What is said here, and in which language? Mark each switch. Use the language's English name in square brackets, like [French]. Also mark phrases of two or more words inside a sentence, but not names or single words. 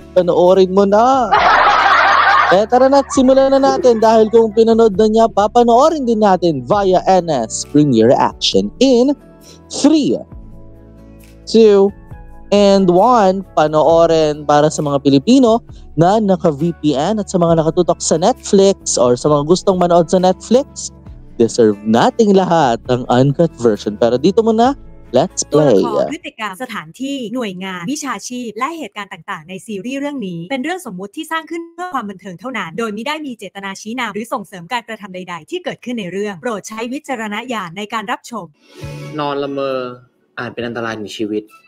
[Filipino] Panoorin mo na. Tara na, simulan na natin dahil kung pinanood na niya, papanoorin din natin [English] via NS Premiere Action in 3, 2, and 1. [Filipino] Panoorin para sa mga Pilipino na naka-VPN at sa mga nakatutok sa Netflix or sa mga gustong manood sa Netflix, deserve nating lahat ang [English] uncut version. [Filipino] Pero dito muna, [English] let's [Thai] ตัวละ [English] play. [Thai] ครพฤติกรรมสถานที่หน่วยงานวิชาชีพและเหตุการณ์ต่างๆในซีรีส์เรื่องนี้เป็นเรื่องสมมุติที่สร้างขึ้นเพื่อความบันเทิงเท่านั้นโดยมิได้มีเจตนาชี้นำหรือส่งเสริมการกระทำใดๆที่เกิดขึ้นในเรื่องโปรดใช้วิจารณญาณในการรับชม นอนละเมออาจเป็นอันตรายถึงชีวิต